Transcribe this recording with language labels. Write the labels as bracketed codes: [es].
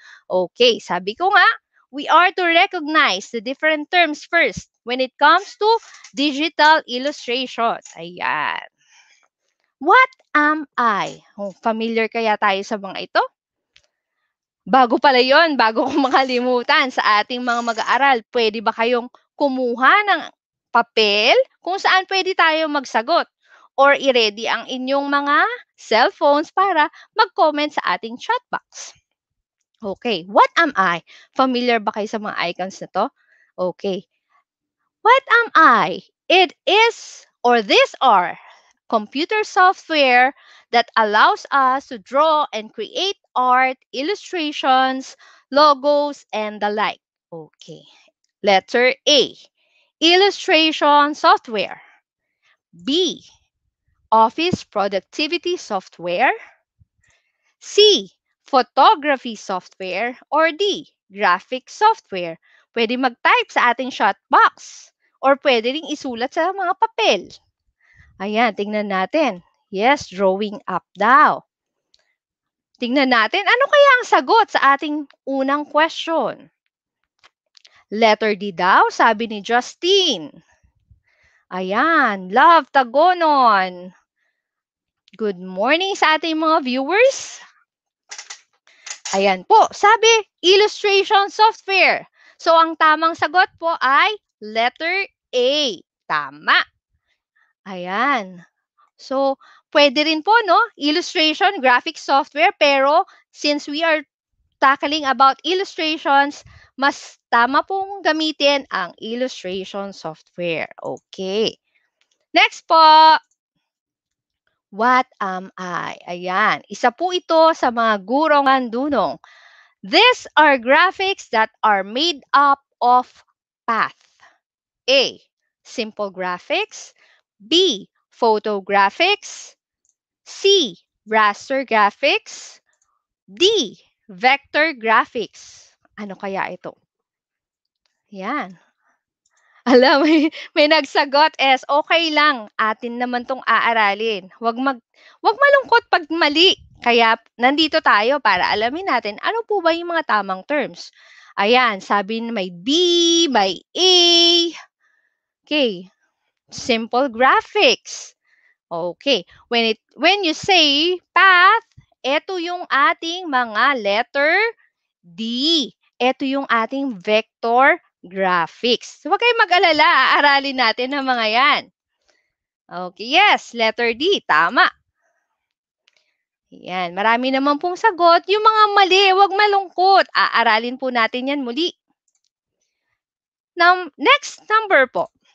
[en] Okay, [tl] sabi ko nga, [en] we are to recognize the different terms first when it comes to digital illustration. Ayan. What am I? [tl] Oh, familiar kaya tayo sa mga ito? Bago pala yon, bago ko makalimutan sa ating mga mag-aaral, pwede ba kayong kumuha ng papel kung saan pwede tayo magsagot? Or i-ready ang inyong mga cellphones para mag-comment sa ating chat box. Okay, [en] what am I? [tl] Familiar ba kayo sa mga icons na to? [en] Okay. What am I? It is, or these are, computer software that allows us to draw and create art, illustrations, logos, and the like. Okay. Letter A, illustration software. B, office productivity software. C, photography software. Or D, graphic software. [tl] Pwede mag-type sa ating chat box. Or pwede ring isulat sa mga papel. Ayan, tingnan natin. Yes, drawing up daw. Tingnan natin, ano kaya ang sagot sa ating unang question? Letter D daw, sabi ni Justine. Ayan, love Tagonon. [en] Good morning [tl] sa ating mga viewers. Ayan po, sabi, illustration software. So, ang tamang sagot po ay letter A. Tama. Ayan. So, pwede rin po, no? [en] Illustration, graphic software, pero since we are tackling about illustrations, [tl] mas tama pong gamitin [en] ang illustration software. Okay. Next po. What am I? Ayan. [tl] Isa po ito sa mga gurong andunong. [en] These are graphics that are made up of path. A, simple graphics. B, photographics. C, raster graphics. D, vector graphics. [tl] Ano kaya ito? [en] Yan. [tl] Alam, may nagsagot es, okay lang, atin naman tong aaralin. Huwag malungkot pag mali. Kaya nandito tayo para alamin natin ano po ba yung mga tamang terms. Ayan, sabi may B, may A. Okay. [en] Simple graphics. Okay. When you say path, [tl] ito yung ating [en] mga letter D. [tl] Ito yung ating vector graphics. So, huwag kayong mag-alala. Aaralin natin ang mga yan. [en] Okay. Yes. Letter D. Tama. Yan. [tl] Marami naman pong sagot. Yung mga mali, huwag malungkot. Aaralin po natin yan muli. [en] Now, next number [tl] po.